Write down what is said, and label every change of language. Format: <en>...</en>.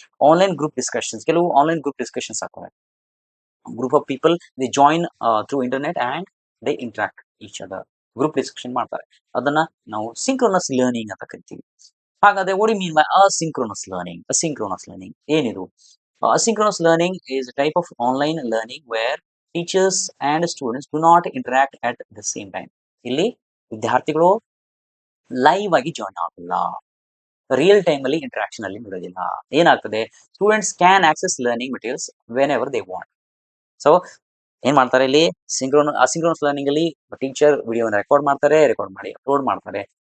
<kn>Online group discussions, ಕೆಲವು online group discussions ಆಗ್ತವೆ.</kn> <en>Group of people they join through internet and they interact each other.</en> <kn>Group discussion ಮಾಡ್ತಾರೆ, ಅದನ್ನ ನಾವು synchronous learning ಅಂತ ಕರಿತೀವಿ. ಹಾಗಾದ್ರೆ</kn> <en>What you mean by asynchronous learning?</en> <kn>Asynchronous learning ಏನಿದು?</kn> <en>Asynchronous learning is a type of online learning where teachers and students do not interact at the same time.</en> <kn>ಇಲ್ಲಿ ವಿದ್ಯಾರ್ಥಿಗಳು live ಆಗಿ ಜಾಯಿನ್ ಆಗಲ್ಲ, real time ಅಲ್ಲಿ interaction ಅಲ್ಲಿ ಇರೋದಿಲ್ಲ. ಏನಾಗ್ತದೆ,</kn> <en>Students can access learning materials whenever they want.</en> <kn>So ಏನ್ ಮಾಡ್ತಾರೆ ಇಲ್ಲಿ, ಅಸಿಂಕ್ರೋನಸ್ ಲರ್ನಿಂಗ್ ಅಲ್ಲಿ ಟೀಚರ್ ವಿಡಿಯೋನ ರೆಕಾರ್ಡ್ ಮಾಡಿ ಅಪ್ಲೋಡ್ ಮಾಡ್ತಾರೆ.</kn>